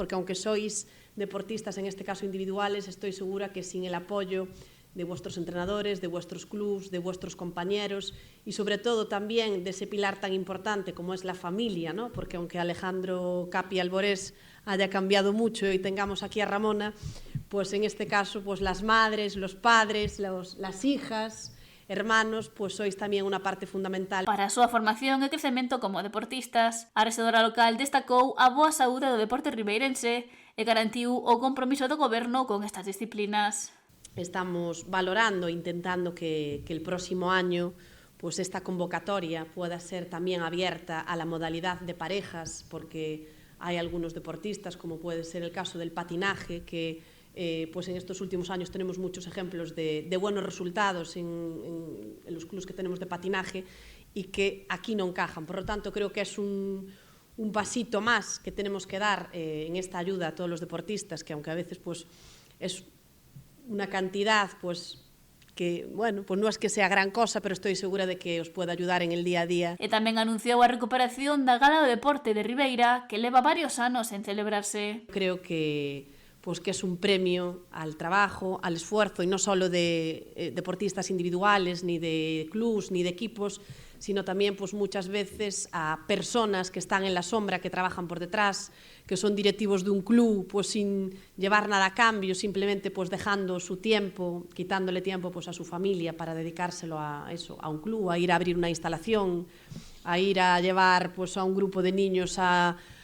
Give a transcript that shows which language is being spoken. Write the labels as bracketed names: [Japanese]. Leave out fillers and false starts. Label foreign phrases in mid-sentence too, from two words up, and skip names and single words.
[Spanish] Porque aunque sois deportistas, en este caso individuales, estoy segura que sin el apoyo de vuestros entrenadores, de vuestros clubs, de vuestros compañeros y sobre todo también de ese pilar tan importante como es la familia, ¿no? Porque aunque Alejandro Capi Alborés haya cambiado mucho y tengamos aquí a Ramona, pues en este caso las madres, los padres, las hijas, hermanos, [Galician] sois tamén unha parte fundamental. Para a súa formación e crecemento como deportistas, a rexedora local destacou a boa saúde do deporte ribeirense e garantiu o compromiso do goberno con estas disciplinas. [Spanish] Estamos valorando, intentando que el próximo año esta convocatoria pueda ser también abierta a la modalidad de parejas, porque hay algunos deportistas, como puede ser el caso del patinaje, que en estos últimos años tenemos muchos ejemplos de buenos resultados en los clubes que tenemos de patinaje y que aquí no encajan. Por lo tanto, creo que es un pasito más que tenemos que dar en esta ayuda a todos los deportistas, que aunque a veces es una cantidad que, bueno, non es que sea gran cosa, pero estoy segura de que os puede ayudar en el día a día. [Galician] E tamén anunciou a recuperación da Gala do Deporte de Ribeira, que leva varios anos en celebrarse. [Spanish] Creo que es un premio al trabajo, al esfuerzo, y no solo de deportistas individuales, ni de clubs, ni de equipos, sino también muchas veces a personas que están en la sombra, que trabajan por detrás, que son directivos de un club, sin llevar nada a cambio, simplemente dejando su tiempo, quitándole tiempo a su familia para dedicárselo a eso, a un club, a ir a abrir una instalación, a ir a llevar a un grupo de niños a